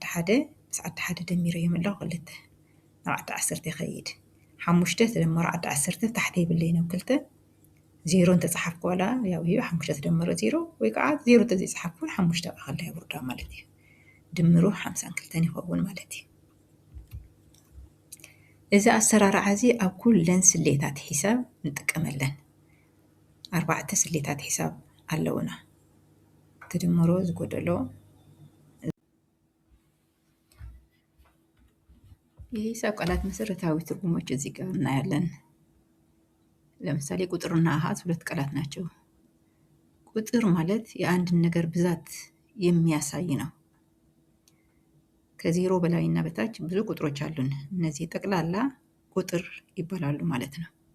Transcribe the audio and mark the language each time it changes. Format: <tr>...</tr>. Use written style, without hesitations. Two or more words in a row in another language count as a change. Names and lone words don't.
<ti>ሓደ ምስ ዓዲ ሓደ ደሚረዮም ኣለኹ 2 ናብ ዓዲ 10 ይኸይድ። 5 ተደመሮ ዓዲ 10 ታሕቲ የብለይን ኣብ 2 0 እንተፀሓፍኩ ዋላ ያው እዩ 5 ተደመሮ 0 ወይ ከዓ 0 ተዘይፀሓፍኩ 5 ከላ ይውርዳ ማለት እዩ። ድምሩ 52 ይኸውን ማለት እዩ። እዚ ኣሰራርዓ እዚ ኣብ ኩለን ስሌታት ሒሳብ ንጥቀመለን። 4 ስሌታት ሒሳብ ኣለውና። ተደምሮ ዝጎደሎ</ti> <am>የሂሳብ ቃላት መሰረታዊ ትርጉሞች እዚህ ጋር እናያለን። ለምሳሌ ቁጥርና አሃዝ ሁለት ቃላት ናቸው። ቁጥር ማለት የአንድን ነገር ብዛት የሚያሳይ ነው። ከዜሮ በላይና በታች ብዙ ቁጥሮች አሉን። እነዚህ ጠቅላላ ቁጥር ይባላሉ ማለት ነው።</am>